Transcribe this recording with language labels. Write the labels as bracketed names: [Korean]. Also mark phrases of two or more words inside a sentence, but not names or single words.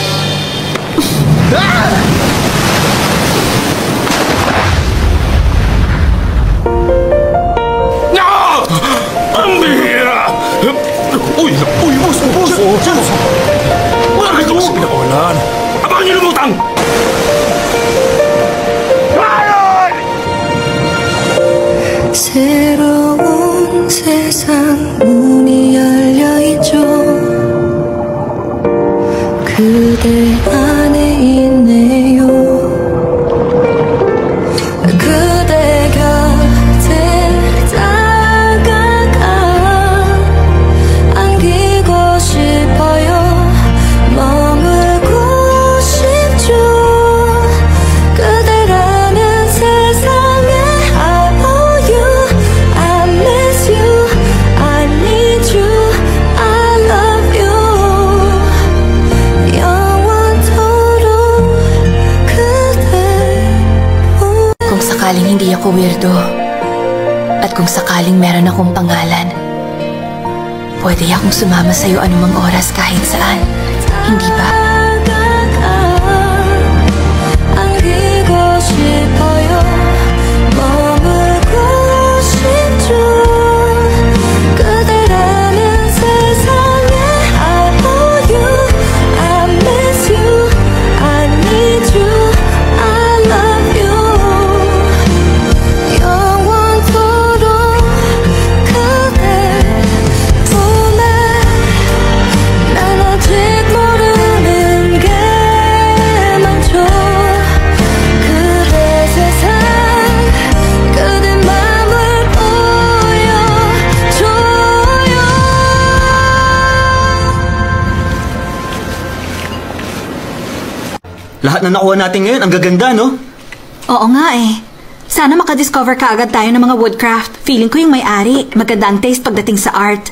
[Filipino] Nako! Ang bihira! Uy, boss! Wala ka ito sa pinakawalan! Abangan niyo lumutang! [Korean] 새로운 세상 문이 열려있죠. 그대 안에 있네요. 그대 곁에 다가가 안기고 싶어요. 머물고 싶죠. 그대라는 세상에 [English] I owe you, I miss you, I need you, I love you. [Korean] 영원토록 그대 [Filipino] Kung sakaling hindi ako weirdo, at kung sakaling meron akong pangalan, pwede akong sumama sa'yo anumang oras kahit saan. Hindi ba? [Korean] 안기고 싶어요. 머물고 싶죠. 그대라는 세상에 [English] I owe you, I miss you, I need you, I love you. [Korean] 영원토록 그대 품에 난 아직 모르는 게 많죠. 그대 세상 그대 맘을 보여줘요. [Filipino] Lahat na nakuha natin ngayon, ang gaganda, no? Oo nga eh. Sana makadiscover ka agad tayo ng mga woodcraft. Feeling ko yung may-ari. Maganda ang taste pagdating sa art.